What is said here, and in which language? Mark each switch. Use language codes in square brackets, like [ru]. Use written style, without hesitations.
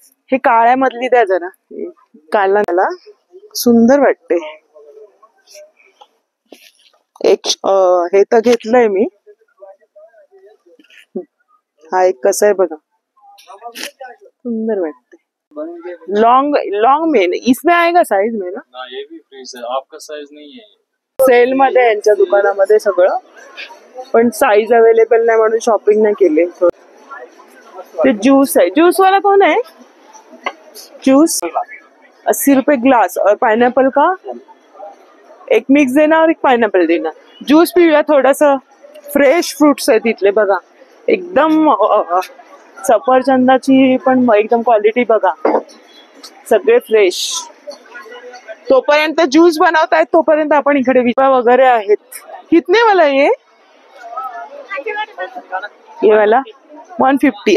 [mr] हे काळ्यामधली द्या जरा, काला त्याला सुंदर वाटते. एक हे तर घेतलंय मी. हा एक कसा आहे बघा, सुंदर वाटते. [hi] लॉन्ग लॉन्ग में इसमें आएगा साइज में ना? ये भी फ्रीज है, आपका साइज नहीं है. [mr] सेल मध्ये यांच्या दुकानामध्ये सगळं, पण साईज अवेलेबल नाही म्हणून शॉपिंग नाही केली. ते ज्यूस आहे, [hi] ज्यूस वाला कौन है? जूस 80 रुपए ग्लास. और पाइनएप्पल का एक मिक्स देना और एक पाइनएप्पल देना. [mr] ज्यूस पिऊया थोडस. फ्रेश फ्रुट्स आहेत तिथले बघा, एकदम सफरचंदाची पण एकदम क्वालिटी बघा, सगळे फ्रेश. तोपर्यंत ज्यूस बनवतायत तोपर्यंत आपण इकडे विपा वगैरे आहेत. [hi] कितने वाला ये वाला? 150.